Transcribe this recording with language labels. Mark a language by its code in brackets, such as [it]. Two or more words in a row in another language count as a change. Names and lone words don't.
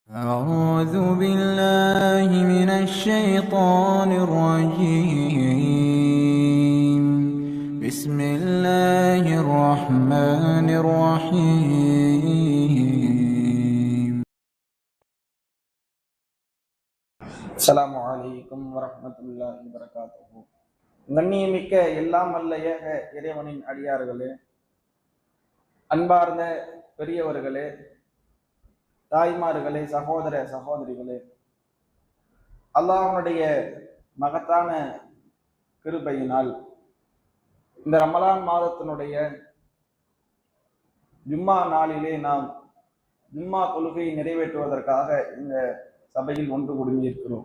[ar] أعوذ بالله من الشيطان الرجيم. بسم الله الرحمن الرحيم. السلام عليكم ورحمة الله وبركاته. [ta] கண்ணியமிக்க எல்லாம் வல்ல ஏக இறைவனின் அடியார்களே, அன்பார்ந்த பெரியவர்களே, தாய்மார்களே, சகோதர சகோதரிகளே, அல்லாஹ்வுடைய மகத்தான கிருபையினால் இந்த ரமலான் மாதத்தினுடைய ஜும்மா நாளிலே நாம் ஜும்மா தொழுகையை நிறைவேற்றுவதற்காக இந்த சபையில் ஒன்று குழுமி இருக்கிறோம்.